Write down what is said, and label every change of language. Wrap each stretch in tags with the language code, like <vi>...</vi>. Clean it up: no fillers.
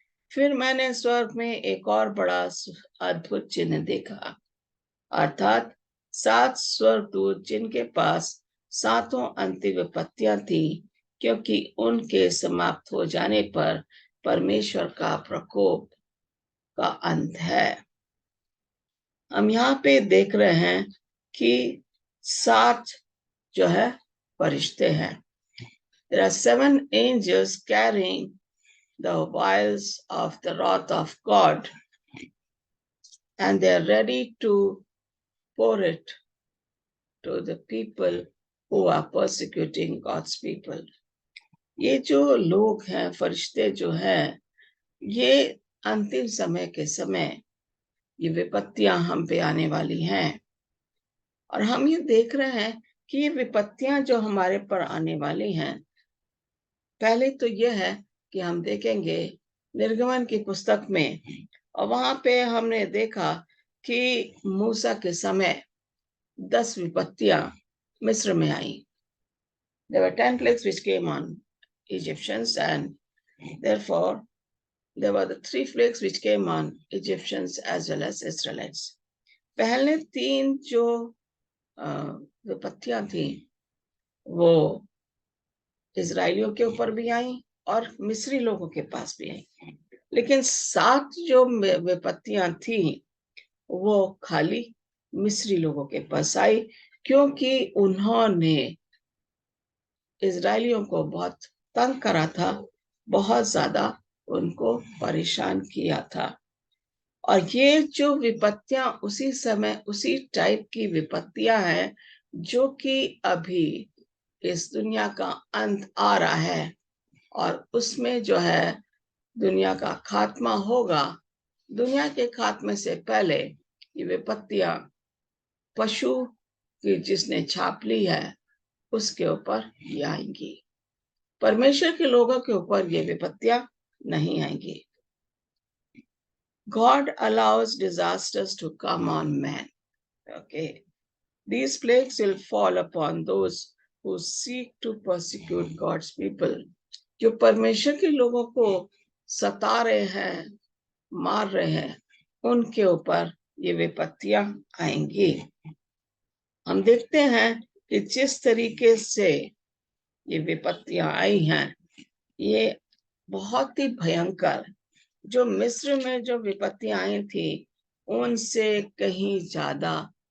<hi>फिर मैंने स्वर्ग में एक और बड़ा अद्भुत चिन्ह देखा, अर्थात 7 स्वर्गदूत जिनके पास 7 अंतिम विपत्तियां थी, क्योंकि उनके समाप्त हो जाने पर परमेश्वर का प्रकोप का अंत है। हम यहाँ पे देख रहे हैं कि 7 जो है फरिश्ते हैं।</hi> <en>There are 7 angels carrying the vials of the wrath of God, and they are ready to pour it to the people who are persecuting God's people.</en> <hi>ये जो लोग हैं, फरिश्ते जो हैं, ये अंतिम समय के समय ये विपत्तियां हम पे आने वाली हैं। और हम ये देख रहे हैं कि ये विपत्तियां जो हमारे पर आने वाली हैं, पहले तो यह है कि हम देखेंगे निर्गमन की पुस्तक में, और वहां पे हमने देखा कि मूसा के समय 10 विपत्तियां मिस्र में आई।</hi> <en>There were 10 plagues which came on Egyptians, and therefore there were the 3 plagues which came on Egyptians as well as Israelites.</en> <hi>पहले 3 जो विपत्तियां थी वो इजराइलियों के ऊपर भी आई और मिस्री लोगों के पास भी आई, लेकिन 7 जो विपत्तियां थी वो खाली मिस्री लोगों के पास आई, क्योंकि उन्होंने इजराइलियों को बहुत तंग करा था, बहुत ज्यादा उनको परेशान किया था। और ये जो विपत्तियां उसी समय उसी टाइप की विपत्तियां हैं जो कि अभी इस दुनिया का अंत आ रहा है, और उसमें जो है दुनिया का खात्मा होगा। दुनिया के खात्मे से पहले ये विपत्तियां पशु की जिसने छाप ली है उसके ऊपर ये आएंगी। परमेश्वर के लोगों के ऊपर ये विपत्तियां नहीं आएंगी।</hi> <en>God allows disasters to come on man. Okay. These plagues will fall upon those who seek to persecute God's people.</en> <hi>जो परमेश्वर के लोगों को सता रहे हैं, मार रहे हैं, उनके ऊपर ये विपत्तियां आएंगी। हम देखते हैं कि जिस तरीके से ये विपत्तियां आई हैं, ये बहुत ही भयंकर, जो मिस्र में जो विपत्तियां आई थी उनसे कहीं ज्यादा</hi>